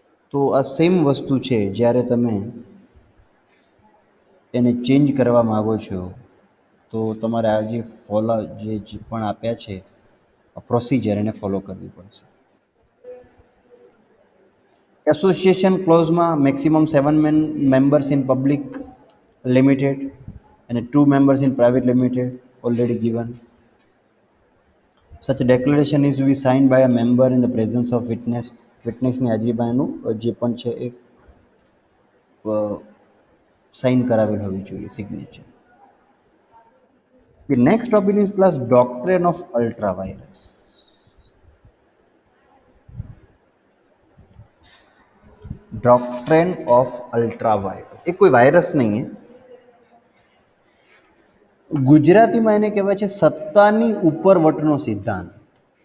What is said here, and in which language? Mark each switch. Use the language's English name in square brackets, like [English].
[Gujarati] તો આ સેમ વસ્તુ છે જ્યારે તમે એને ચેન્જ કરવા માગો છો તો તમારે આ જે પણ આપ્યા છે પ્રોસિજર એને ફોલો કરવી પડશે. [English] Association ક્લોઝમાં maximum 7 members in public limited and 2 members in private limited already given. Such a declaration is to be signed by a member in the presence of witness. [Gujarati] વિટનેસની હાજરીમાં એનું જે પણ છે એ સાઇન કરાવેલ હોવી જોઈએ, signature. [English] The next topic is plus doctrine of ultra-virus. [Gujarati] Doctrine of ultra vires એ કોઈ virus નહીં है ગુજરાતીમાં એને કહેવાય છે સત્તાની ઉપરવટનો સિદ્ધાંત